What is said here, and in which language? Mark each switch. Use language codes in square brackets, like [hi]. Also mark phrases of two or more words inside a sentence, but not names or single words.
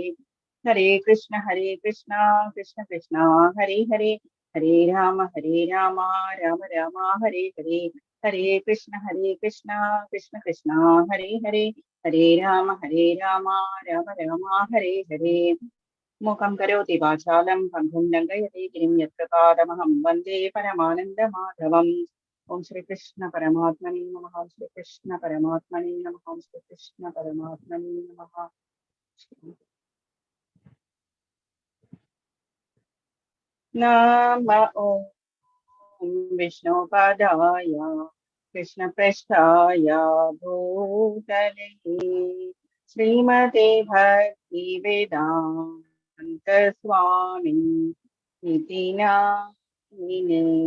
[sa] ഹരേ കൃഷ്ണ കൃഷ്ണ കൃഷ്ണ ഹരേ ഹരേ. ഹരേ രാമ രാമ രാമ ഹരേ ഹരേ. ഹരേ കൃഷ്ണ കൃഷ്ണ കൃഷ്ണ ഹരേ ഹരേ. ഹരേ രാമ രാമ രാമ ഹരേ ഹരേ. മുഖം കരോതി വാചാലം പങ്കും ലംഘയതി ഗിരിം യത്പ്രസാദമഹം വന്ദേ പരമാനന്ദമാധവം. ഓം ശ്രീകൃഷ്ണ പരമാത്മനേ നമഃ. ശ്രീകൃഷ്ണ പരമാത്മനേ നമഃ. ശ്രീകൃഷ്ണ പരമാത്മനേ നമഃ. നമ ഓം വിഷ്ണുപാദായ കൃഷ്ണപൃഷ്ഠായ ഭൂതലേ ശ്രീമതേ ഭക്തി വേദാന്ത സ്വാമി ഇതി നാമിനേ.